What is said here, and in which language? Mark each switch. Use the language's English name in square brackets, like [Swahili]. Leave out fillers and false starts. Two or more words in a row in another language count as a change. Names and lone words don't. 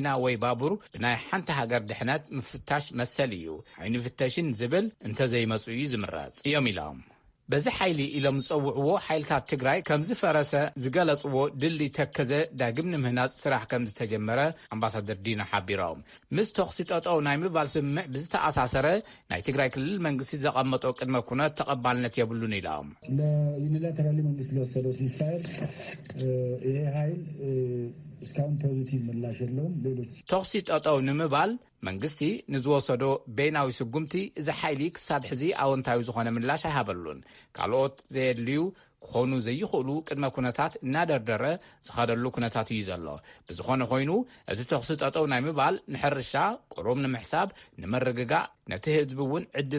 [Tigrinya] ወይ ባቡር ብናይ ሓንቲ ሃገር ድሕነት ምፍታሽ መሰል እዩ ዓይኒ ፍተሽን ዝብል እንተዘይመፁ እዩ ዝምረጽ እዮም ኢሎም በዚ ሓይሊ ኢሎም ዝጸውዕዎ ሓይልታት ትግራይ ከም ዝፈረሰ ዝገለጽዎ ድል ተከዘ ዳግም ንምህናጽ ስራሕ ከም ዝተጀመረ ኣምባሳደር ዲና ሓቢሮም ምስ ተኽሲ ጠጠው ናይ ምባል ስምምዕ ብዝተኣሳሰረ ናይ ትግራይ ክልል መንግስቲ ዘቐመጦ ቅድመ ኩነት ተቐባልነት የብሉን ኢሎም [Amharic] ለዩኒላተራሊ መንግስት ለወሰደው ሲስፋየር ይሄ ኃይል እስካሁን ፖዚቲቭ ምላሽ የለውም ሌሎች [Tigrinya] ተኽሲ ጠጠው ንምባል መንግስቲ ንዝወሰዶ ቤናዊ ስጉምቲ እዚ ሓይሊ ክሳብ ሕዚ ኣወንታዊ ዝኾነ ምላሽ ኣይሃበሉን ካልኦት ዘየድልዩ ክኾኑ ዘይኽእሉ ቅድመ ኩነታት እናደርደረ ዝኸደሉ ኩነታት እዩ ዘሎ ብዝኾነ ኮይኑ እቲ ተኽሲ ጠጠው ናይ ምባል ንሕርሻ ቁሩብ ንምሕሳብ ንመረግጋእ ነቲ ህዝቢ እውን ዕድል